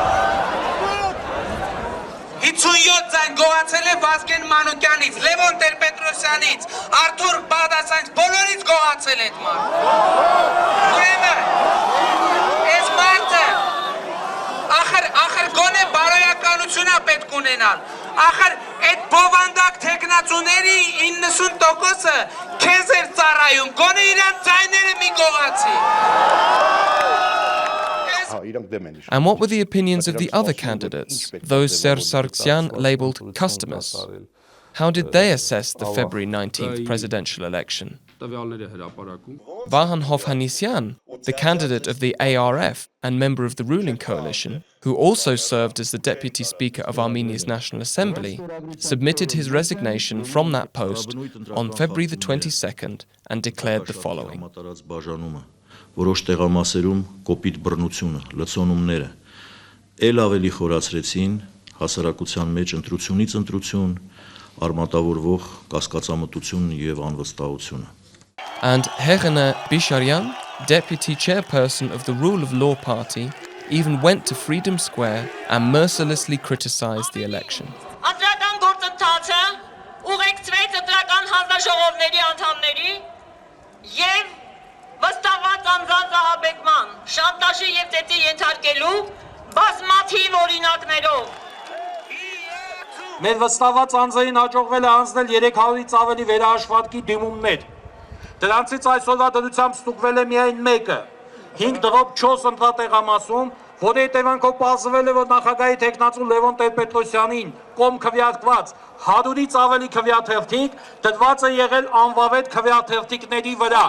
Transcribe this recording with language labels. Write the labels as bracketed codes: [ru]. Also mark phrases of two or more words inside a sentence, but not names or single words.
[hy] 57 ձայն գողացել է Վազգեն Մանուկյանից, Լևոն Տեր-Պետրոսյանից, Արթուր Բաղդասյանից, բոլորից գողացել է այդ մարդը։ Ուրեմն, այս մարդը, ախր գոնե բարոյականություն է պետք ունենալ, ախր այդ բովանդակ թեկնածուների 90%-ը քեզ էր ծառայում, գոնե իրան ձայները մի գողացի։ [en] And what were the opinions of the other candidates, those Serge Sargsyan labelled customers? How did they assess the February 19th presidential election? Vahan Hovhannisyan, the candidate of the ARF and member of the ruling coalition, who also served as the deputy speaker of Armenia's National Assembly, submitted his resignation from that post on February the 22nd and declared the following. [hy] Որոշ տեղամասերում կոպիտ բռնությունը, լցոնումները ել ավելի խորացրեցին հասարակության մեջ ընտրությունից ընտրություն, արմատավորվող կասկածամտություն եւ անվստահությունը. [en] And Herene Bisharyan, deputy chairperson of the Rule of Law Party, even went to Freedom Square and mercilessly criticized the election. [hy] Ընտրական գործընթացը ուղեկցվեց ընտրական հանձնաժողովների անդամների եւ վստահված անձանց ահաբեկման, շանտաժի եւ ծեծի ենթարկելու բազմաթիվ օրինակներով։ Մեր վստահված անձերին հաջողվել է անցնել 300-ից ավելի վերահաշվարկի դիմումներ։ Դրանցից այսօրվա դրությամբ ստուգվել է միայն մեկը՝ 5.4 ընտրատեղամասում, որի հետևանքով պարզվել է, որ նախագահի թեկնածու Լևոն Տեր-Պետրոսյանին կողմ քվեարկված 100-ից ավելի քվեաթերթիկ դրված է եղել անվավետ քվեաթերթիկների վրա։